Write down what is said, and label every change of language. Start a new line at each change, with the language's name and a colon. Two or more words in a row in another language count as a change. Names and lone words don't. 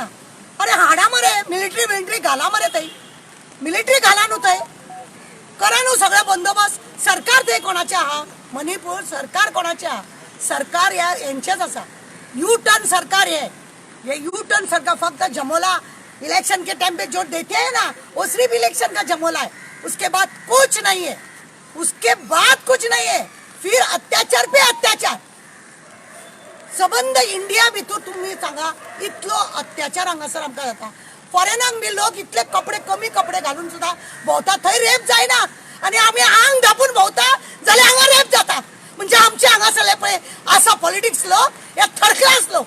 Konkani: अरे हाडा मरे मिलिटरी घाला मरे थंय, मिलिटरी घाला न्हू थंय, करा न्हू सगळो बंदोबस्त. सरकार थंय कोणाचें आहा? मणिपूर सरकार कोणाचें आहा? सरकार यांचेच आसा.
English: U-turn
Hindi: सरकार ये
English: U-turn
Hindi: सरकार फक्त जमोला इलेक्शन के टाइम पे जो देते हैं ना वो सिर्फ इलेक्शन का जमोला है, उसके बाद कुछ नहीं है, उसके बाद कुछ नहीं है. फिर अत्याचार पे अत्याचार.
Konkani: सबंध इंडिया भितर तुम्ही सांगा इतलो अत्याचार हांगासर आमकां जाता. फॉरेनाक बी लोक इतले कमी कपडे घालून सुद्धा भोंवता, थंय रेप जायना आनी आमी आंग धापून भोंवता जाल्यार हांगा रेप जाता. म्हणजे आमचे हांगासरले पळय आसा पॉलिटिक्स लोक हे
English: third class
Konkani: लोक.